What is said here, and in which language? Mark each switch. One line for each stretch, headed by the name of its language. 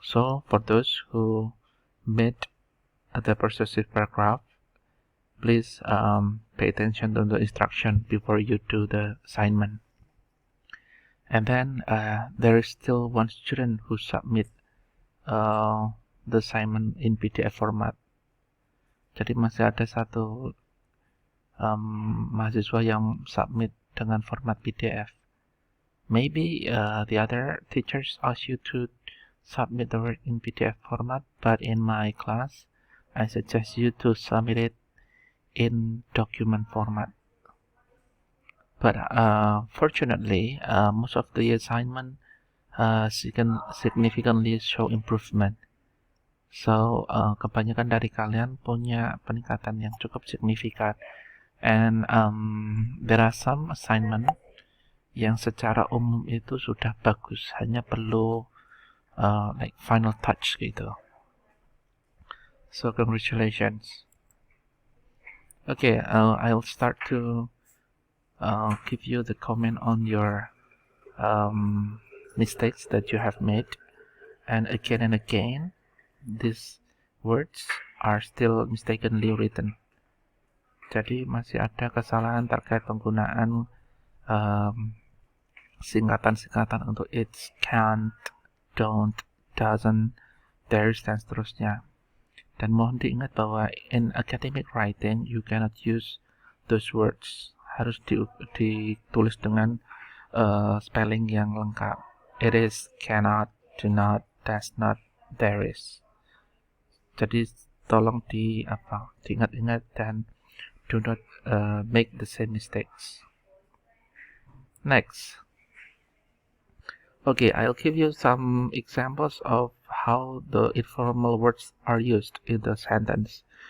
English: So for those who made the persuasive paragraph, please pay attention to the instruction before you do the assignment. And then there is still 1 student who submit the assignment in PDF format.
Indonesian: Jadi masih ada 1 mahasiswa yang submit dengan format PDF.
English: Maybe the other teachers ask you to submit the work in PDF format, but in my class, I suggest you to submit it in document format. But fortunately, most of the assignment significantly show improvement. So
Indonesian: kebanyakan dari kalian punya peningkatan yang cukup signifikan,
English: and there are some assignment
Indonesian: yang secara umum itu sudah bagus, hanya perlu
English: like final touch
Indonesian: gitu.
English: So congratulations. Okay, I'll start to give you the comment on your mistakes that you have made, and again these words are still mistakenly written.
Indonesian: Jadi masih ada kesalahan terkait penggunaan singkatan-singkatan untuk it's, can't, don't, doesn't, there's, dan seterusnya. Dan mohon diingat bahwa
English: in academic writing you cannot use those words.
Indonesian: Harus ditulis dengan spelling yang lengkap.
English: It is, cannot, do not, does not, there is.
Indonesian: Jadi tolong diingat-ingat dan
English: do not make the same mistakes. Next. Okay, I'll give you some examples of how the informal words are used in the sentence.